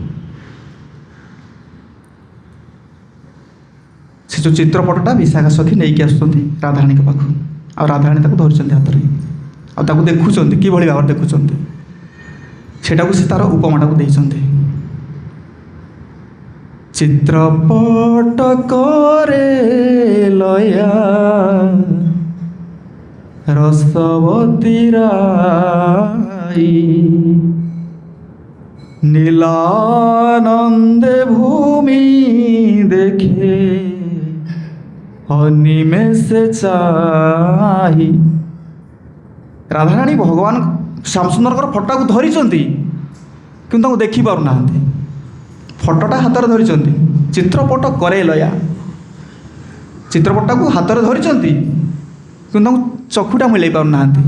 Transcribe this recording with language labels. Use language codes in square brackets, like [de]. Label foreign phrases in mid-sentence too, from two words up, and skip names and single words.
[or] ସେ ଯେଉଁ ଚିତ୍ରପଟଟା ବିଶାଖା ସଖୀ ନେଇକି ଆସୁଛନ୍ତି ରାଧାରାଣୀଙ୍କ ପାଖକୁ, ଆଉ ରାଧାରାଣୀ ତାକୁ ଧରିଛନ୍ତି ହାତରେ, ଆଉ ତାକୁ ଦେଖୁଛନ୍ତି କିଭଳି ଭାବରେ ଦେଖୁଛନ୍ତି, ସେଟାକୁ ସେ ତାର ଉପମାଟାକୁ ଦେଇଛନ୍ତି। ଚିତ୍ରପଟ କରେ ଲୟା ରସବତୀ ରାଇ, [bn] নীলানন্দে ভূমি দেখে অনিমেষে চাহি। [or] ରାଧାରାଣୀ ଭଗବାନ ଶ୍ୟାମସୁନ୍ଦରଙ୍କର ଫଟୋକୁ ଧରିଛନ୍ତି, କିନ୍ତୁ ତାଙ୍କୁ ଦେଖିପାରୁନାହାନ୍ତି। ଫଟୋଟା ହାତରେ ଧରିଛନ୍ତି, ଚିତ୍ରପଟ କରେ ଲୟା, ଚିତ୍ରପଟଟାକୁ ହାତରେ ଧରିଛନ୍ତି, କିନ୍ତୁ ତାଙ୍କୁ ଚକ୍ଷୁଟା ମିଳାଇ ପାରୁନାହାନ୍ତି।